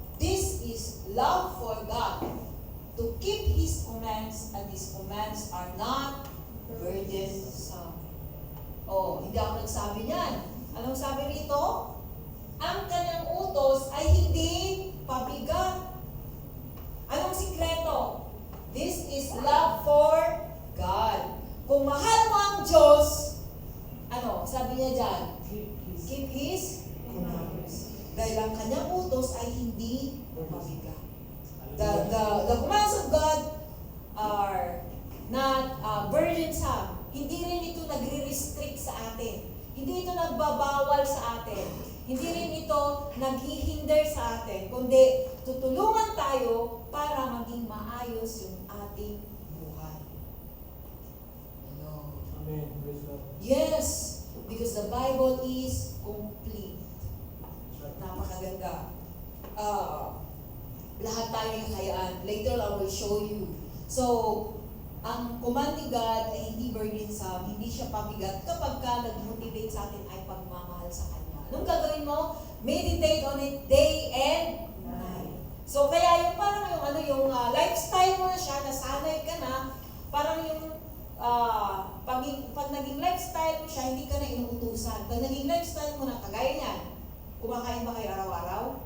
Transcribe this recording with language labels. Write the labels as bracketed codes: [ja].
[en] This is love for God, to keep His commands, and His commands are not burdensome. [tl] Hindi ako nagsabi niyan. Anong sabi rito? Ang kanyang utos ay hindi pabigat. Anong sikreto? [en] This is love for God. [tl] Kung mahal mo ang Diyos, sabi niya dyan? [en] Keep His commandments. [tl] Dahil ang kanyang utos ay hindi pabigat. [en] The commands of God are not burdensome. [tl] Hindi rin ito nagre-restrict sa atin. Hindi ito nagbabawal sa atin. Hindi rin ito naghihinder sa atin. Kundi tutulungan tayo para maging maayos yung ating buhay. [en] Amen. Praise God. Yes, because the Bible is complete. [tl] Napakaganda. Lahat tayo yung kayaan. [en] Later I will show you. [tl] So, ang command ni God ay hindi burdensome, hindi siya pabigat kapag ka nag-motivate sa atin ay pagmamahal sa Kanya. Anong gagawin mo? [en] Meditate on it day and night. [tl] So, kaya yung parang yung lifestyle mo na siya, nasanay ka na, parang yung pag naging lifestyle mo siya, hindi ka na inuutusan. Pag naging lifestyle mo na, kagaya niyan, kumakain ba kayo araw-araw?